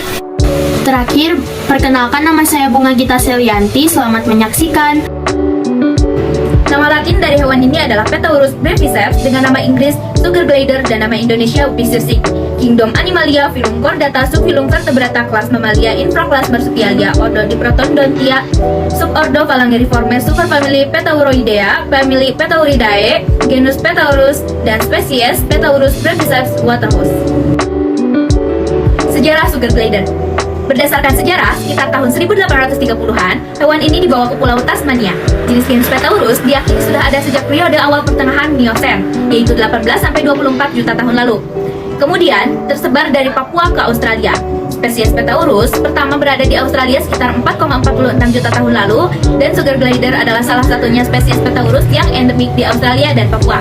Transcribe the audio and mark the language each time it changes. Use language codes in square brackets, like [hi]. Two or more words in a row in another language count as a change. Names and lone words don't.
[id] Terakhir, perkenalkan nama saya Bunga Gita Selianti. Selamat menyaksikan. Nama latin dari hewan ini adalah Petaurus breviceps dengan nama Inggris [en] sugar glider [id] dan nama Indonesia bufisirsik. Kingdom Animalia, Phylum Chordata, Subphylum Vertebrata, kelas Mammalia, infrakelas Marsupialia, ordo Diprotodontia, subordo Phalangeriformes, superfamily Petauroidea, family Petauridae, genus Petaurus, dan spesies Petaurus breviceps waterhouse. Sejarah [en] sugar glider. [id] Berdasarkan sejarah, sekitar tahun 1830-an, hewan ini dibawa ke Pulau Tasmania. Jenis genus Petaurus diakini sudah ada sejak periode awal pertengahan Miocene, yaitu 18-24 juta tahun lalu. Kemudian, tersebar dari Papua ke Australia. Spesies Petaurus pertama berada di Australia sekitar 4,46 juta tahun lalu, dan [en] sugar glider [id] adalah salah satunya spesies Petaurus yang endemik di Australia dan Papua.